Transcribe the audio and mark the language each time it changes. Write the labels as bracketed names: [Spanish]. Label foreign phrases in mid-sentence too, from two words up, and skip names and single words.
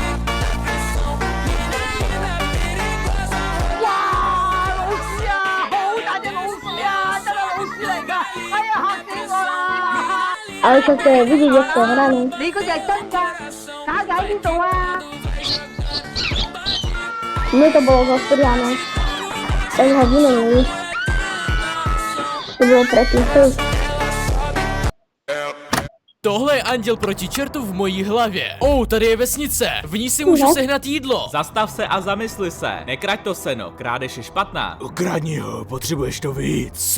[Slovak] Ale však to je vidieť, jak to hrané. Mne to bolo zastriané. Tak ho vymenili. To bylo predtým. [Czech] Tohle je anděl proti čertu v mojí hlavě. Tady je vesnice. V ní si můžu sehnat jídlo. Zastav se a zamysli se. Nekrať to seno, krádež je špatná. Ukradni ho, potřebuješ to víc.